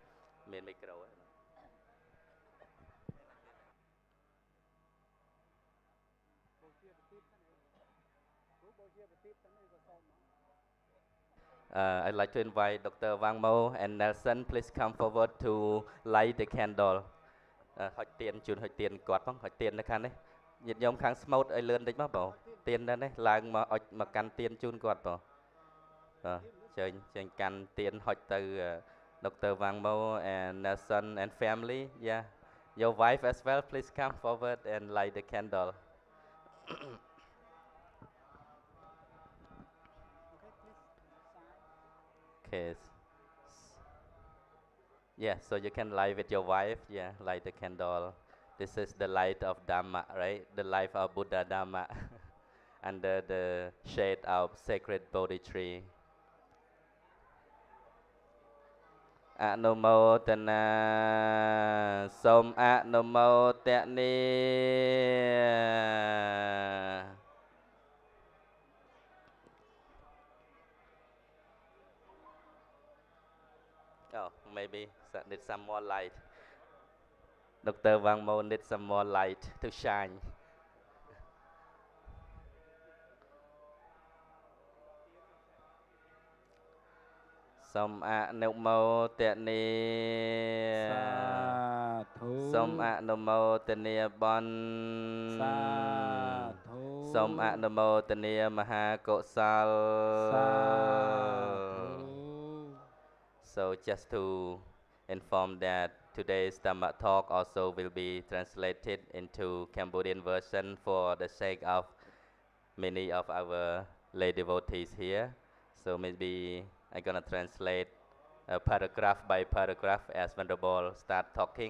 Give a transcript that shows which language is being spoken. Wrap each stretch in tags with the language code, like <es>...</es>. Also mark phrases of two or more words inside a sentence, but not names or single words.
<en>I'd like to invite Dr. Wang Mo and Nelson. Please come forward to light the candle.</en> <km>ហុចទៀនជូនហុចទៀនគាត់ផងហុចទៀននៅខាងនេះញាតិញោមខាងស្មូតឲ្យលឿនតិចមកបងទៀននៅនេះឡើងមកអុចមកកាន់ទៀនជូនគាត់បងចេញកាន់ទៀនហុចទៅ Dr.</km> <en>Wang Mo and Nelson and family. Yeah, your wife as well. Please come forward and light the candle. Okay. Yeah, so you can light with your wife. Yeah, light the candle. This is the light of Dhamma, right? The life of Buddha Dhamma under the shade of sacred Bodhi tree.</en> <km>អនុមោទនាសូមអនុមោទនា</km> <en>Oh, maybe need some more light. Dr. Wang Mo needs some more light to shine.</en> <km>សូមអនុមោទនាសាធុសូមអនុមោទ នាបន់សាធុសូមអនុមោទនាមហាកុសលសាធុ</km> <en>So just to inform that today's Dhamma talk also will be translated into Cambodian version for the sake of many of our lay devotees here. So maybe I'm gonna translate paragraph by paragraph as Venerable start talking.</en>